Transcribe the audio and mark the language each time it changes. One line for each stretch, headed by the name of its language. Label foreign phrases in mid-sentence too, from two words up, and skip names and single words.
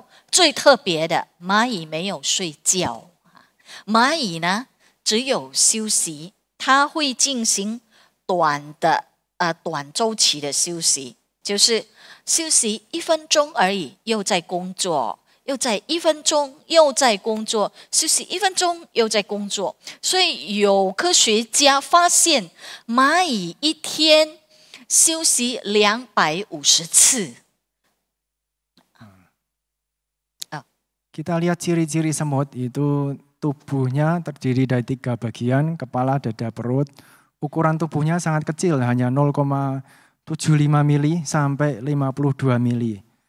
Chinese: 最特别的，蚂蚁没有睡觉，蚂蚁呢只有休息，它会进行短周期的休息，就是休息1分钟而已，又在工作，又在1分钟，又在工作，休息1分钟，又在工作。所以有科学家发现，蚂蚁一天休息250次。
Indonesian: Kita lihat ciri-ciri semut itu tubuhnya terdiri dari 3 bagian, kepala, dada, perut. Ukuran tubuhnya sangat kecil, hanya 0,75 mili sampai 52 mili.